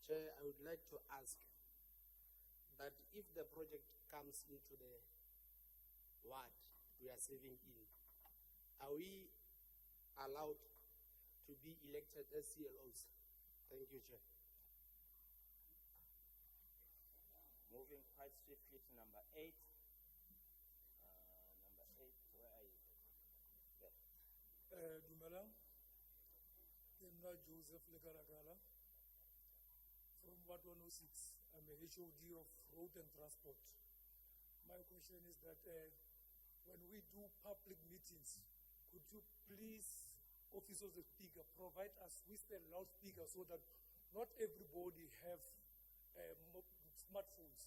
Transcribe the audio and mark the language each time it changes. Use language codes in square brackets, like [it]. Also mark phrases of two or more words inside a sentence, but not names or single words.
[en] Chair, I would like to ask that if the project comes into the ward we are serving in, are we allowed to be elected as CLOs? Thank you, Chair. Moving quite swiftly to number 8. Number 8, where are you? There. [nso] Dumelang, ke nna Joseph Lekalakala [en] from Ward 106. I'm a HOD of Road and Transport. My question is that when we do public meetings, could you please, Office of the Speaker, provide us with a loudspeaker so that not everybody have smartphones.